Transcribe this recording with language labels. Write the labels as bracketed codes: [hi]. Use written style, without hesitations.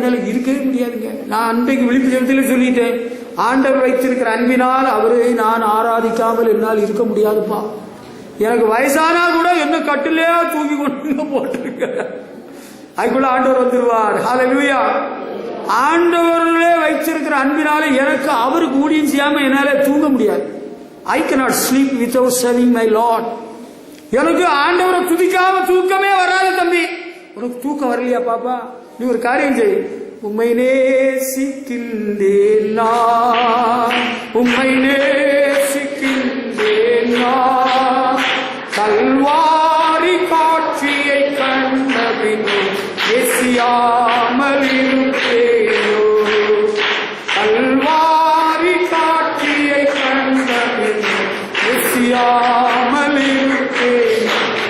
[ta] இருக்கவே முடியாதுங்க. நான் அன்றைக்கு விழிப்பு ஜெபத்தில் சொல்லிட்டேன், ஆண்டவர் வைத்திருக்கிற அன்பினால் அவரை நான் ஆராதிக்காமல் என்னால் இருக்க முடியாதுப்பா. எனக்கு வயசானா கூட என்ன கட்டிலே தூக்கி கொண்டு போட்டிருக்க, அதுக்குள்ள ஆண்டவர் வந்துருவார். ஹல்லேலூயா. ஆண்டவர்களே வைத்திருக்கிற அன்பினால எனக்கு அவருக்கு ஊழியம் செய்யாம என்னால தூங்க முடியாது. [en] I cannot sleep without serving my Lord. [ta] எனக்கு ஆண்டவரை துதிக்காம தூக்கமே வராது. தம்பி, உனக்கு தூக்கம் வரலையா பாப்பா, நீ ஒரு காரியம் செய். உம்மை நேசிக்கின்றேன் நான், உம்மை நேசிக்கின்றேன் நான், கல்வாரி காட்சியை கண்ட பின்னே எசியாமல் இருப்பேனோ, கல்வாரி காட்சியை கண்ட பின்னே எசியாமல் இருப்பேனோ.